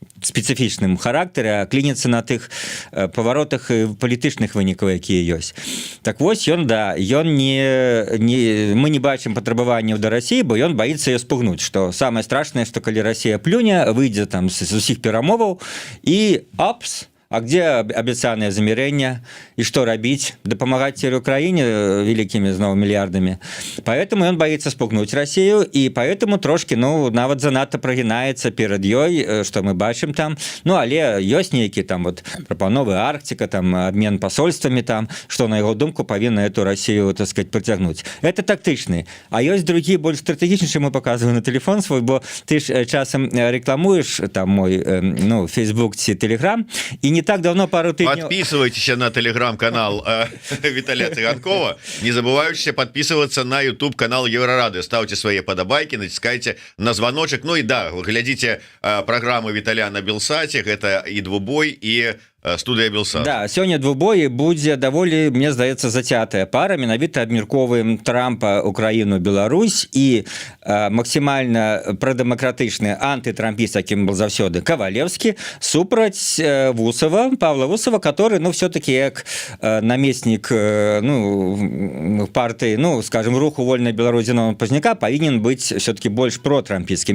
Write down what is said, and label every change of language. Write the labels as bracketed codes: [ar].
[be] спецыфічным характары а клінецца на тых паваротах палітычных вынікаў якія ёсць так вось ён да ён мы не бачым патрабаванняў да России бо ён [ru] боится ее спугнуть что самое страшное [be] что калі Россия плюне выйдзе там з усіх перамоваў і апс А где обещанное замерение? [ru] И что робить? Допомагать теперь Украине великими снова миллиардами. Поэтому он боится спугнуть Россию, и поэтому трошки, ну, [be] нават занадто [ru] прогинается перед ёй, что мы бачим там. [be] Ну, але ёсць нейкі там вот прапановы Арктика, там [ru] обмен посольствами там, что на его думку повинна эту Россию, так сказать, притягнуть. Это тактичный. А есть другие, больше стратегичные, что мы показываем на телефон свой, бо ты ж часом рекламуешь там мой, ну, Facebook, Telegram, и не так давно, пару тыднёў... Подписывайтесь на телеграм-канал Виталия Цыганкова. Не забывайте подписываться на YouTube-канал Еврорады. Ставьте свои подобайки, натискайте на звоночек. Ну и да, глядите программы Виталия на Белсате. Это и двубой, и студыя Белсат. Да, [be] сёння двубой будзе даволі, мне здаецца, зацятая пара, менавіта абмяркоўваем Трампа, Украіну, Беларусь і максімальна прадэмакратычны антытрампіст, якім был заўсёды Кавалевскі, супраць Вусова, Павла Вусова, [ru] который, ну, все-таки [be] як намеснік, ну, партыі, ну, скажем, руху вольнай Беларусі Зіновага Пазняка павінен быць все-таки больш протрампійскі.